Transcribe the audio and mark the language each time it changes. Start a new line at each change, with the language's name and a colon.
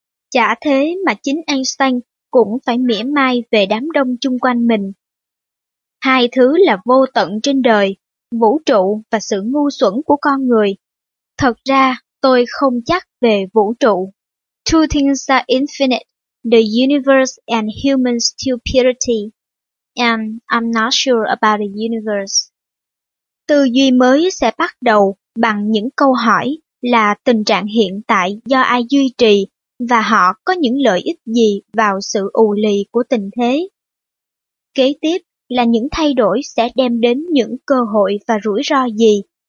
Vietnamese: Chả thế mà chính Einstein cũng phải mỉa mai về đám đông chung quanh mình. Hai thứ là vô tận trên đời, vũ trụ và sự ngu xuẩn của con người. Thật ra, tôi không chắc về vũ trụ.
English: Two things are infinite, the universe and human stupidity. And I'm not sure about the universe.
Vietnamese: Tư duy mới sẽ bắt đầu bằng những câu hỏi là tình trạng hiện tại do ai duy trì và họ có những lợi ích gì vào sự ù lì của tình thế. Kế tiếp là những thay đổi sẽ đem đến những cơ hội và rủi ro gì.